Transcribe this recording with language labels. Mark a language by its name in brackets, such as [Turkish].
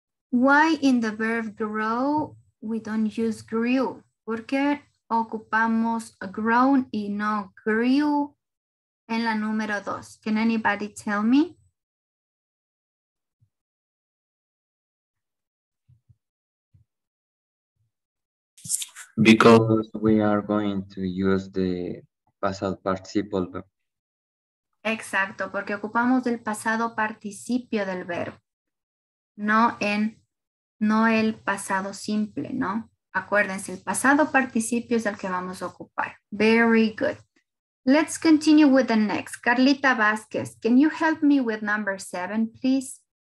[English] Why in the verb grow we don't use grew? [Spanish] ¿Por qué ocupamos grown y no grew en la número 2? [English] Can anybody tell me? Because we are going to use the past participle verb. [Spanish] Exacto, porque ocupamos el pasado participio del verbo, no el pasado simple, ¿no? Acuérdense, el pasado participio es el que vamos a ocupar. [English] Very good. Let's continue with the next. Carlita Vázquez, can you help me with number 7, please?